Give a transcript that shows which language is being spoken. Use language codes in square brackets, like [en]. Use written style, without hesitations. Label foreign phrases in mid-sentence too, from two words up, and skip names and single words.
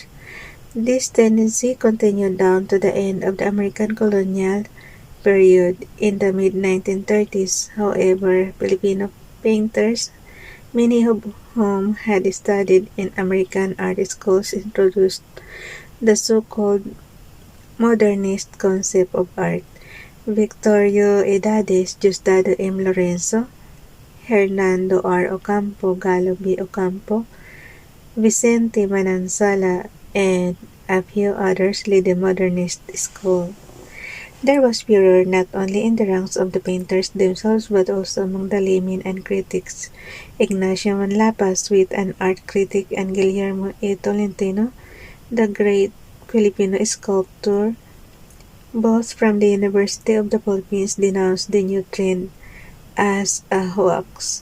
[en] This tendency continued down to the end of the American colonial period in the mid-1930s. However, Filipino painters, many of whom had studied in American art schools, introduced the so-called modernist concept of art. Victorio Edades, Diosdado M. Lorenzo, Hernando R. Ocampo, Galo B. Ocampo, Vicente Manansala, and a few others lead the modernist school. There was furor not only in the ranks of the painters themselves but also among the laymen and critics. Ignacio Manlapas, with an art critic, and Guillermo A. Tolentino, the great Filipino sculptor, both from the University of the Philippines, denounced the new trend as a hoax.